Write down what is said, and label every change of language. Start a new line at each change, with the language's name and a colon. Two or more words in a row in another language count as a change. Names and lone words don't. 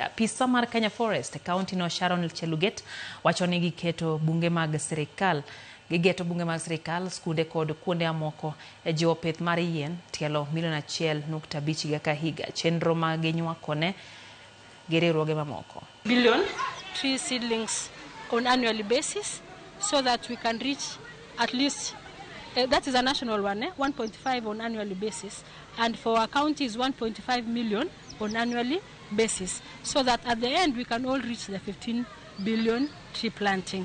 Luo (Kenya and Tanzania): Apisa mar Kenya Forest e kaunti no Sharon Cheluget wacho ni gigeto bunge mag sirikal, skunde kod kuonde amoko e jiwo pith mar yien tielo milion 1.5 higa ka higa. Chenro ma ginywakone gi riwruoge mamoko.
English: Billion tree seedlings on annually basis so that we can reach at least that is a national one, 1.5 on annually basis, and for our county is 1.5 million on annually basis, so that at the end we can all reach the 15 billion tree planting.